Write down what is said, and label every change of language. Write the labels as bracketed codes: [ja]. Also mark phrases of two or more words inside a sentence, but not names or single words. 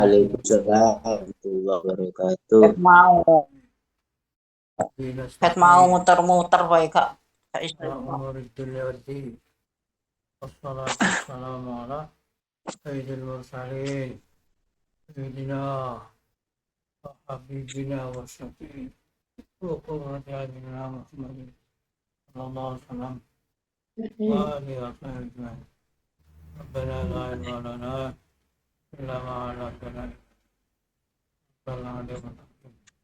[ar] وعليكم السلام ورحمة الله وبركاته. [jv] Ket mau muter-muter wae Kak. Kak istiqomah. [ar] والصلاة والسلام على سيد المرسلين سيدنا و حبيبنا و شافعنا و قرة أعيننا محمد صلى الله عليه وسلم و آله و صحبه ربنا لا علم لنا إلا ما علمتنا إنك أنت العليم